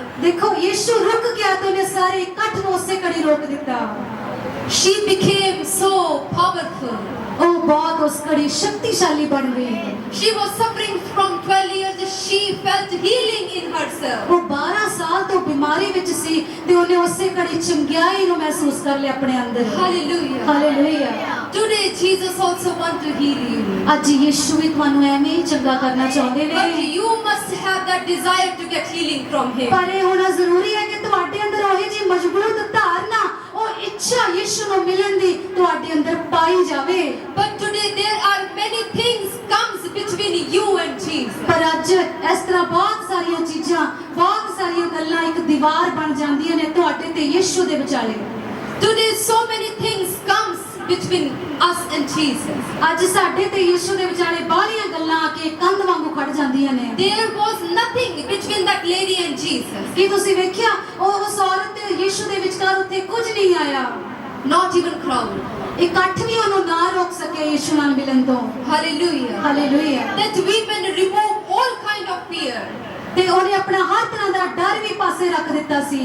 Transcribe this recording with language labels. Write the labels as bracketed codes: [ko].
[pa] ਦੇਖੋ ਯਿਸੂ ਰੁਕ ਗਿਆ ਤੇ ਉਹਨੇ ਸਾਰੇ ਇਕੱਠ ਨੂੰ ਉਸੇ ਘੜੀ ਰੋਕ ਦਿੱਤਾ। [en] She became so powerful. [pa] ਉਹ ਬਹੁਤ ਉਸ ਘੜੀ ਸ਼ਕਤੀਸ਼ਾਲੀ ਬਣ ਗਈ। [en] She was suffering from 12 years. She felt healing in herself. [pa] ਉਹ 12 ਸਾਲ ਤੋਂ ਬਿਮਾਰੀ ਵਿੱਚ ਸੀ ਤੇ ਉਹਨੇ ਉਸੇ ਘੜੀ ਚੰਗਿਆਈ ਨੂੰ ਮਹਿਸੂਸ ਕਰ ਲਿਆ ਆਪਣੇ ਅੰਦਰ। [en] Hallelujah. [pa] Hallelujah. [en] Today Jesus also wants to heal you. [pa] ਅੱਜ ਯਿਸੂ ਵੀ ਤੁਹਾਨੂੰ ਐਵੇਂ ਹੀ ਚੰਗਾ ਕਰਨਾ ਚਾਹੁੰਦੇ [en] But [pa] ਨੇ। [en] you must have that desire to get healing from Him. [pa] ਪਰ ਇਹ ਹੋਣਾ ਜ਼ਰੂਰੀ ਹੈ ਕਿ ਤੁਹਾਡੇ ਅੰਦਰ ਉਹੀ ਜੀ ਮਜ਼ਬੂਤ ਧਾਰਨਾ, ਉਹ ਇੱਛਾ ਯਿਸੂ ਨੂੰ ਮਿਲਣ ਦੀ ਤੁਹਾਡੇ ਅੰਦਰ ਪਾਈ ਜਾਵੇ। [en] But today there are many things comes between you and Jesus. [pa] ਪਰ ਅੱਜ ਇਸ ਤਰ੍ਹਾਂ ਬਹੁਤ ਸਾਰੀਆਂ ਚੀਜ਼ਾਂ, ਬਹੁਤ ਸਾਰੀਆਂ ਗੱਲਾਂ ਇੱਕ ਦੀਵਾਰ ਬਣ ਜਾਂਦੀਆਂ ਨੇ ਤੁਹਾਡੇ ਤੇ ਯਿਸੂ ਦੇ ਵਿਚਾਲੇ। [en] Today so many things comes between us and Jesus. [pa] ਅੱਜ ਸਾਡੇ ਤੇ ਯਿਸੂ ਦੇ ਵਿਚਾਲੇ ਬਾਹਲੀਆਂ ਗੱਲਾਂ ਆ ਕੇ ਕੰਧ ਵਾਂਗੂ ਖੜ ਜਾਂਦੀਆਂ ਨੇ। [en] There was nothing between that lady and Jesus. [pa] ਕੀ ਤੁਸੀਂ ਵੇਖਿਆ ਉਹ ਉਸ ਔਰਤ ਤੇ ਯਿਸੂ ਦੇ ਵਿਚਕਾਰ ਉੱਤੇ ਕੁਝ ਨਹੀਂ ਆਇਆ। [en] Not even crowd. [pa] ਇਕੱਠ ਵੀ ਉਹਨੂੰ ਨਾ ਰੋਕ ਸਕਿਆ ਯਿਸੂ ਨਾਲ ਮਿਲਣ ਤੋਂ। [en] Hallelujah. [pa] Hallelujah. [en] That women remove all kind of fear. [pa] ਤੇ ਉਹਨੇ ਆਪਣਾ ਹਰ ਤਰ੍ਹਾਂ ਦਾ ਡਰ ਵੀ ਪਾਸੇ ਰੱਖ ਦਿੱਤਾ ਸੀ।